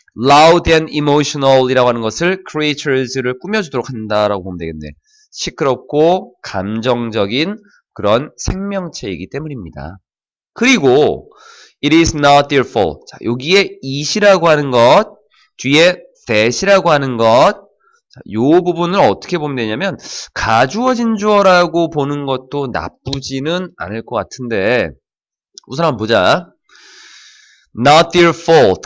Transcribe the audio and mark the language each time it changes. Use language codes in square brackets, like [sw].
[en] loud and emotional [ko] 이라고 하는 것을 creatures를 꾸며주도록 한다라고 보면 되겠네. 시끄럽고 감정적인 그런 생명체이기 때문입니다. 그리고 [en] it is not their fault. [ko] 자, 여기에 it이라고 하는 것, 뒤에 that이라고 하는 것, 자, 요 부분을 어떻게 보면 되냐면 가주어진 주어라고 보는 것도 나쁘지는 않을 것 같은데 우선 한번 보자. [en] Not their fault.